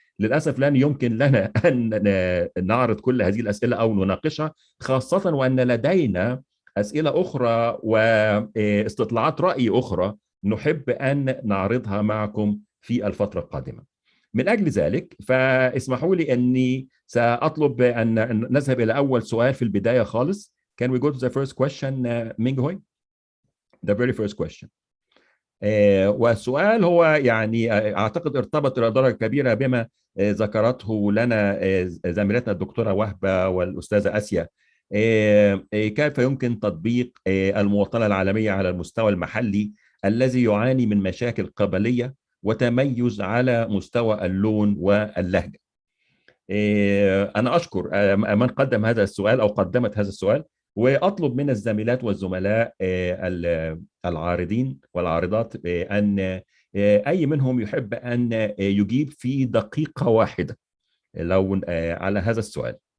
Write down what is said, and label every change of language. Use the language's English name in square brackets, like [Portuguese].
[Arabic] للأسف لن يمكن لنا أن نعرض كل هذه الأسئلة أو نناقشها، خاصة وأن لدينا أسئلة أخرى واستطلاعات رأي أخرى نحب أن نعرضها معكم في الفترة القادمة. من أجل ذلك فاسمحوا لي أني سأطلب أن نذهب إلى أول سؤال في البداية خالص. [English] Can we go to the first question, Minghui? The very first question. [Arabic] والسؤال هو يعني أعتقد ارتبط إلى درجة كبيرة بما ذكرته لنا زميلتنا الدكتورة وهبة والأستاذة آسيا. كيف يمكن تطبيق المواطنة العالمية على المستوى المحلي الذي يعاني من مشاكل قبلية وتميز على مستوى اللون واللهجة؟ أنا أشكر من قدم هذا السؤال أو قدمت هذا السؤال، وأطلب من الزميلات والزملاء العارضين والعارضات أن أي منهم يحب أن يجيب في دقيقة واحدة لو على هذا السؤال.